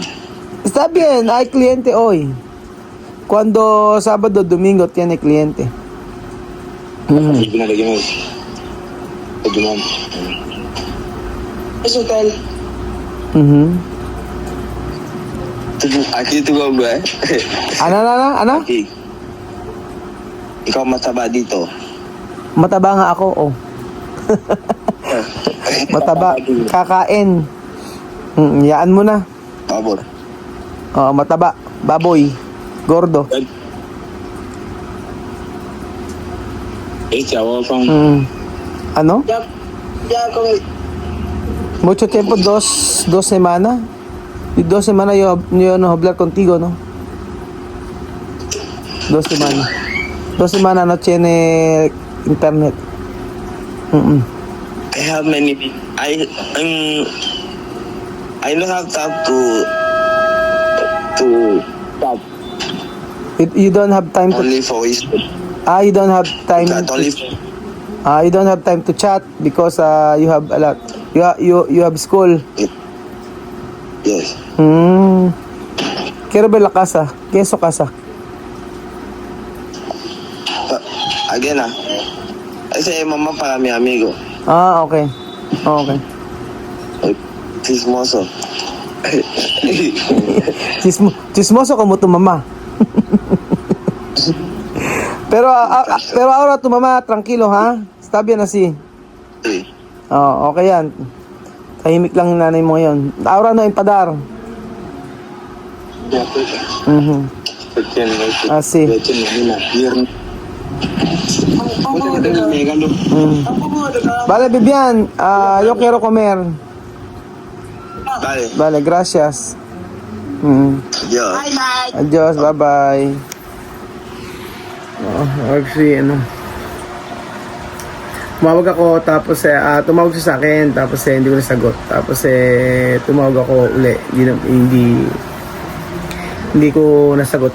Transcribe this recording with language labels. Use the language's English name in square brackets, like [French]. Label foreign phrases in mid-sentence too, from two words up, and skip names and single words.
[Spanish] Está bien, hay cliente hoy. Cuando sábado, domingo tiene cliente. [Filipino] Filipina, lagi [Spanish] Es hotel. Aquí tu gue. [Filipino] Ano? Aquí. Ikaw mataba dito. Mataba nga ako, oh. Mataba. Kakain. Yaan mo na. [Spanish] Pabor. [Filipino] Oh, mataba. Baboy. Gordo. Ano? [Spanish] Ya, como... Mucho tiempo, dos semanas. Y 2 semanas yo no hablar contigo, ¿no? 2 semanas. 2 semanas no tiene internet. [English] I have many. I don't have time to talk. You don't have time to... Only for his. you don't have time That only. you don't have time to chat because you have a lot. You have school. Yes. [Spanish] Quiero ver la casa. Queso casa. Again, ese es mamá para mi amigo. [English] Okay. Okay. [Spanish] Chismoso. Chismoso como tu mamá. pero ahora tu mamá tranquilo, ha? Está bien así. Sí. [Filipino] Okay yan. Tahimik lang yung nanay mo ngayon. [Spanish] Ahora no empadar. Así. Vale, Vivian, yo quiero comer. Vale. Vale, gracias. Dios. Adios, [English] bye-bye. [Filipino] Actually, tumawag ako, tapos tumawag siya sa akin, tapos hindi ko nasagot. Tapos tumawag ako uli. Hindi ko nasagot.